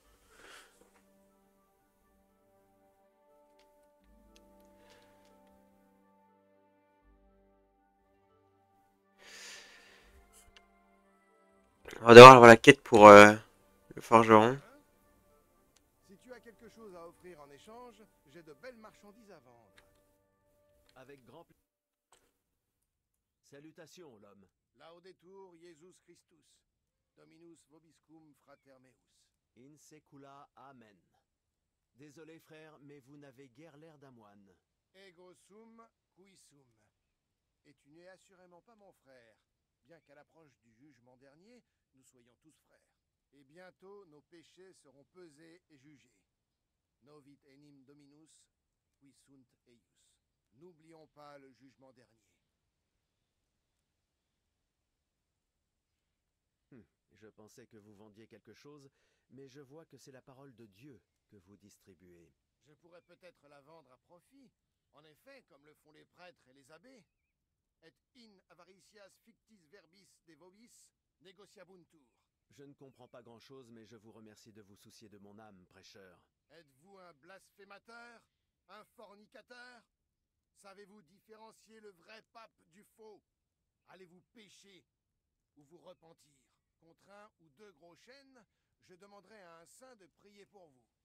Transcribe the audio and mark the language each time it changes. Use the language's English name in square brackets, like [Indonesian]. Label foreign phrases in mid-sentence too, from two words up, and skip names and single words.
[French] On va d'abord avoir la quête pour le forgeron. Si tu as quelque chose à offrir en échange, j'ai de belles marchandises à vendre. Avec grand plaisir. Salutations, l'homme. [Latin] Laudetur Jesus Christus, Dominus vobiscum frater meus. In secula amen. [French] Désolé, frère, mais vous n'avez guère l'air d'un moine. [Latin] Ego sum qui sum. [French] Et tu n'es assurément pas mon frère, bien qu'à l'approche du jugement dernier, nous soyons tous frères. Et bientôt, nos péchés seront pesés et jugés. [Latin] Novit enim Dominus, qui sunt eius. [French] N'oublions pas le jugement dernier. Je pensais que vous vendiez quelque chose, mais je vois que c'est la parole de Dieu que vous distribuez. Je pourrais peut-être la vendre à profit. En effet, comme le font les prêtres et les abbés. [Latin] Et in avaricias fictis verbis de vobis negociabuntur. [French] Je ne comprends pas grand-chose, mais je vous remercie de vous soucier de mon âme, prêcheur. Êtes-vous un blasphémateur? Un fornicateur? Savez-vous différencier le vrai pape du faux? Allez-vous pécher ou vous repentir? Contre un ou deux gros chênes, je demanderai à un saint de prier pour vous.